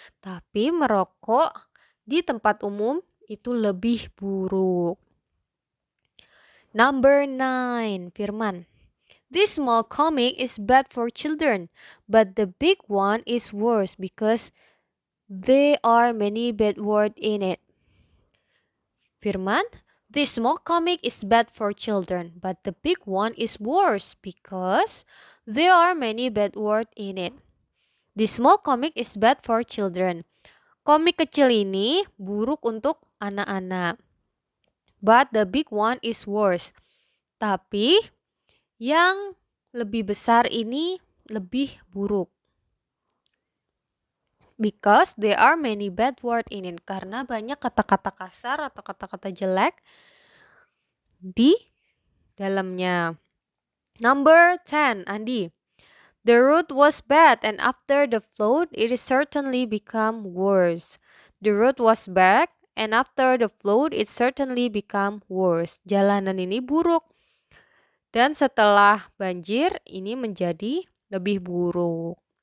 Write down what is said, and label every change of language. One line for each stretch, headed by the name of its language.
Indonesian: Tapi merokok di tempat umum itu lebih buruk.
English: Number 9, Firman. This small comic is bad for children, but the big one is worse because there are many bad words in it. Firman, this small comic is bad for children, but the big one is worse because there are many bad words in it. This small comic is bad for children.
Indonesian: Komik kecil ini buruk untuk anak-anak.
English: But the big one is worse.
Indonesian: Tapi yang lebih besar ini lebih buruk.
English: Because there are many bad words in it.
Indonesian: Karena banyak kata-kata kasar atau kata-kata jelek di dalamnya.
English: Number 10, Andi. The road was bad and after the flood it is certainly become worse. The road was bad and after the flood it certainly become worse.
Indonesian: Jalanan ini buruk dan setelah banjir ini menjadi lebih buruk.